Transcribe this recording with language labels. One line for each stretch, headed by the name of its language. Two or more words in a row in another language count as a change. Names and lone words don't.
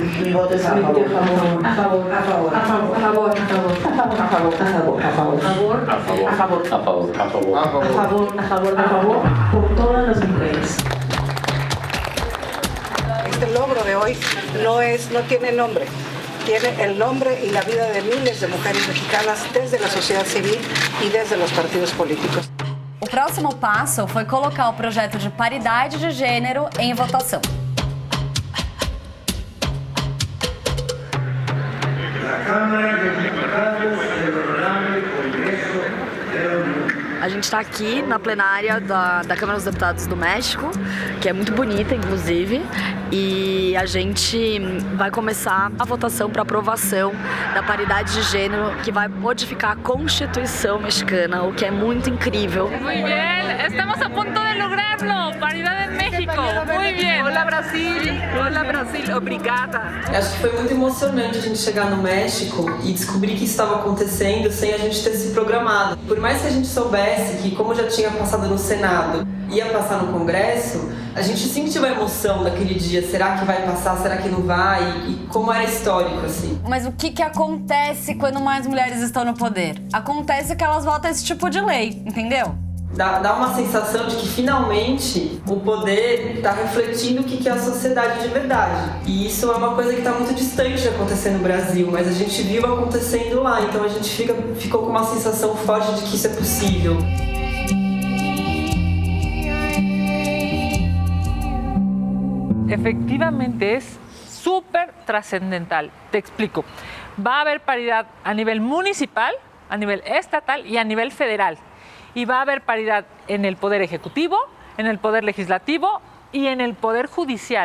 Spanish: Mi voto es a favor. A favor. A favor. A favor. A favor. A favor. A favor. A favor. A favor. A favor. A favor. A favor. A favor. A favor. A favor. A favor. A favor. Por todas las mujeres. Este logro de hoy no tiene nombre. Tiene el nombre y la vida de miles de mujeres mexicanas desde la sociedad civil y desde los partidos políticos.
Portuguese: O próximo passo foi colocar o projeto de paridade de gênero em votação. A gente está aqui na plenária da Câmara dos Deputados do México, que é muito bonita, inclusive, e a gente vai começar a votação para aprovação da paridade de gênero, que vai modificar a Constituição mexicana, o que é muito incrível.
Spanish: Muy bien, estamos a punto de lograrlo. Paridad en México. México. Muy bien. Hola, Brasil. Hola,
Portuguese: Brasil. Obrigada. Acho que foi muito emocionante a gente chegar no México e descobrir que isso estava acontecendo sem a gente ter se programado. Por mais que a gente soubesse que, como já tinha passado no Senado, ia passar no Congresso, a gente sentiu a emoção daquele dia. Será que vai passar? Será que não vai? E como era histórico, assim. Mas o que acontece quando mais mulheres estão no poder? Acontece que elas votam esse tipo de lei, entendeu? Dá uma sensação de que finalmente o poder está refletindo o que é a sociedade de verdade. E isso é uma coisa que está muito distante de acontecer no Brasil, mas a gente viu acontecendo lá, então a gente ficou com uma sensação forte de que isso é possível.
Spanish: Efectivamente es súper trascendental. Te explico. Va a haber paridad a nivel municipal, a nivel estatal y a nivel federal. Y va a haber paridad en el poder ejecutivo, en el poder legislativo y en el poder judicial.